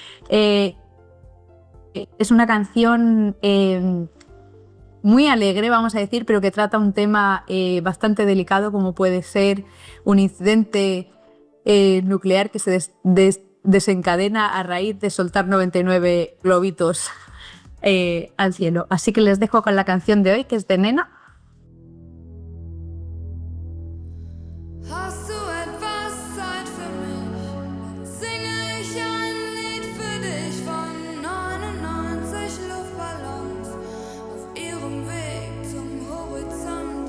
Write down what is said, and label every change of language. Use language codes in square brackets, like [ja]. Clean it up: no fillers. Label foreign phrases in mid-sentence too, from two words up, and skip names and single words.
[es] Es una canción muy alegre, vamos a decir, pero que trata un tema bastante delicado, como puede ser un incidente nuclear que se desencadena a raíz de soltar 99 globitos al cielo. Así que les dejo con la canción de hoy, que es de Nena. [de] Hast du etwas Zeit für mich? Singe ich ein Lied für dich von 99 Luftballons auf ihrem Weg zum Horizont.